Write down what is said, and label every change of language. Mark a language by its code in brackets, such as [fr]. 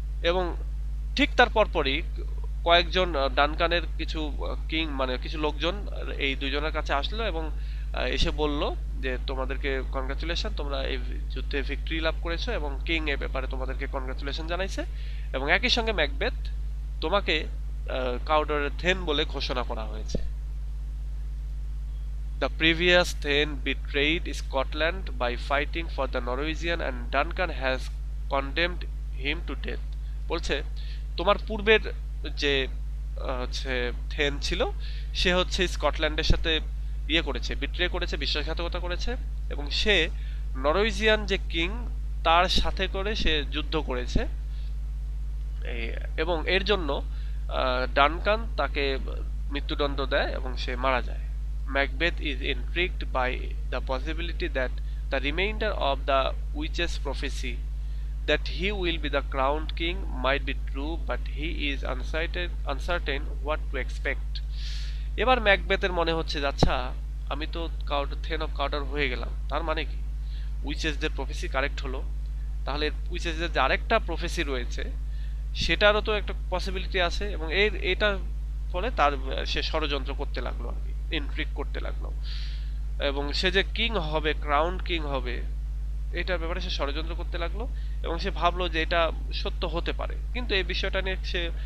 [bn] এবং ঠিক তার পরপরই কয়েকজন ডানকানের কিছু কিং মানে কিছু লোকজন এই দুইজনের কাছে আসলো এবং এসে বলল যে তোমাদেরকে কনগ্রাচুলেশন, তোমরা এই যুদ্ধে ভিক্টরি লাভ করেছো এবং কিং এ ব্যাপারে তোমাদেরকে কনগ্রাচুলেশন জানাইছে, এবং একই সঙ্গে ম্যাকবেথ তোমাকে কাউডরের থেন বলে ঘোষণা করা হয়েছে। [en] The previous Thane betrayed Scotland by fighting for the Norwegian and Duncan has condemned him to death. [bn] বলছে তোমার পূর্বের যে হচ্ছে থেন ছিল সে হচ্ছে স্কটল্যান্ডের সাথে ইয়ে করেছে, বিট্রে করেছে, বিশ্বাসঘাতকতা করেছে, এবং সে নরওয়েজিয়ান যে কিং তার সাথে করে সে যুদ্ধ করেছে, এবং এর জন্য ডানকান তাকে মৃত্যুদণ্ড দেয় এবং সে মারা যায়। [en] Macbeth is intrigued by the possibility that the remainder of the witch's prophecy that he will be the crowned king might be true, but he is uncertain what to expect. [bn] এবার ম্যাকবেথের মনে হচ্ছে আচ্ছা আমি তো থেন অফ কাউডর হয়ে গেলাম, তার মানে কি উইচেসদের প্রফেসি কারেক্ট হলো, তাহলে উইচেসদের যে আরেকটা প্রফেসি রয়েছে সেটারও তো একটা পসিবিলিটি আছে, এবং এটা ফলে তার সে ষড়যন্ত্র করতে লাগলো আর কি, ইনট্রিগ করতে লাগলো, এবং সে যে কিং হবে, ক্রাউন কিং হবে, এটার ব্যাপারে সে ষড়যন্ত্র করতে লাগলো, এবং সে ভাবলো যে এটা সত্য হতে পারে, কিন্তু এই বিষয়টা নিয়ে সে